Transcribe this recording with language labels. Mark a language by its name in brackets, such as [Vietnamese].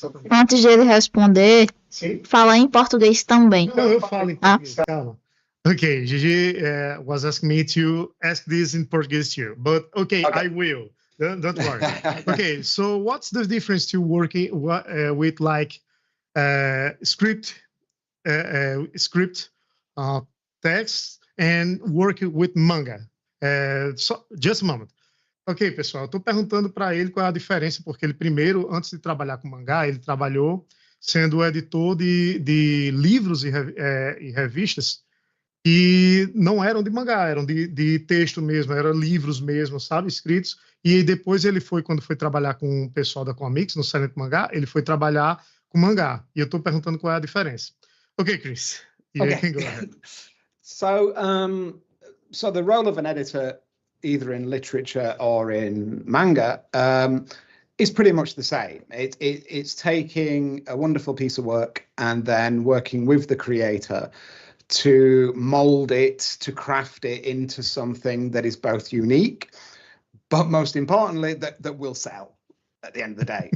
[Portuguese] Antes de ele responder, fala em português também. Não, eu falo em português, calma. [English] Okay, Gigi was asking me to ask this in Portuguese too, but okay. I will. Don't worry. Okay, so what's the difference to working with like script text and working with manga? Just a moment. [Portuguese] Ok, pessoal, estou perguntando para ele qual é a diferença, porque ele primeiro, antes de trabalhar com mangá, ele trabalhou sendo editor de livros e revistas que não eram de mangá, eram de texto mesmo, eram livros mesmo, sabe, escritos. E depois ele foi, quando foi trabalhar com o pessoal da Comics, no Silent Mangá, ele foi trabalhar com mangá. E eu estou perguntando qual é a diferença. [English] Ok, Chris. You can go ahead. So the role of an editor, either in literature or in manga, is pretty much the same. It's taking a wonderful piece of work and then working with the creator to mold it, to craft it into something that is both unique, but most importantly, that will sell at the end of the day.